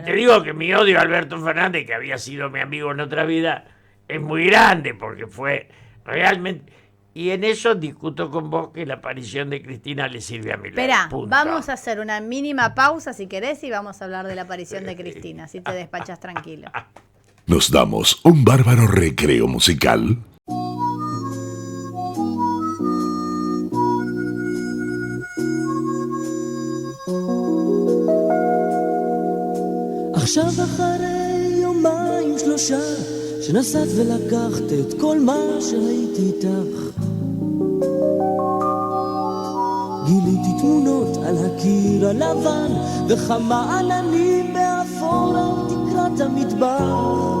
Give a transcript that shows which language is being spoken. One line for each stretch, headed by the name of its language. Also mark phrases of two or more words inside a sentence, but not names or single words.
Spanish: Y te digo que mi odio a Alberto Fernández, que había sido mi amigo en otra vida, es muy grande, porque fue realmente... Y en eso discuto con vos que la aparición de Cristina le sirve a Milei. Esperá, Punto. vamos a hacer una mínima pausa si querés y vamos a hablar de la aparición de Cristina, así te despachas tranquilo. Nos damos un bárbaro recreo musical.
Hebrew: עכשיו אחרי 2-3 שנסעת ולקחת את כל מה שהייתי איתך, גיליתי תמונות על הקיר הלבן וכמה עננים באפור על תקרת המטבח.